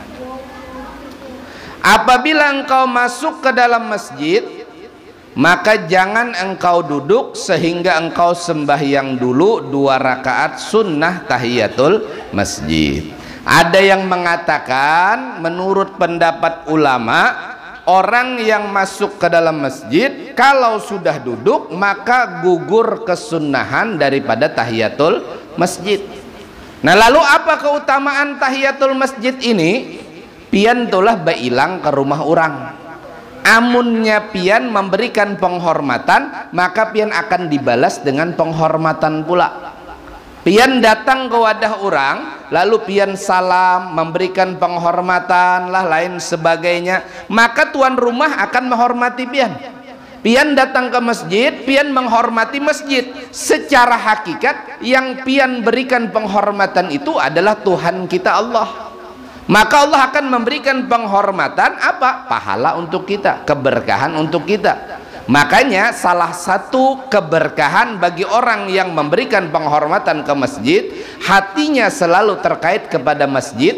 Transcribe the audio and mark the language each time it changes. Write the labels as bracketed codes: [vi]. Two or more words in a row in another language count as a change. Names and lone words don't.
[id] Apabila engkau masuk ke dalam masjid, maka jangan engkau duduk sehingga engkau sembahyang dulu 2 rakaat sunnah [ar] تحية المسجد. [id] Ada yang mengatakan menurut pendapat ulama, orang yang masuk ke dalam masjid kalau sudah duduk maka gugur kesunnahan daripada [ar] تحية المسجد. [id] Nah lalu apa keutamaan [ar] تحية المسجد [id] ini? [bjn] Pian tulah bailang ke rumah orang. [id] Amunnya pian memberikan penghormatan, maka pian akan dibalas dengan penghormatan pula. Pian datang ke wadah orang, lalu pian salam, memberikan penghormatan lah lain sebagainya, maka tuan rumah akan menghormati pian. Pian datang ke masjid, pian menghormati masjid. Secara hakikat yang pian berikan penghormatan itu adalah Tuhan kita Allah. Maka Allah akan memberikan penghormatan apa? Pahala untuk kita, keberkahan untuk kita. Makanya salah satu keberkahan bagi orang yang memberikan penghormatan ke masjid, hatinya selalu terkait kepada masjid.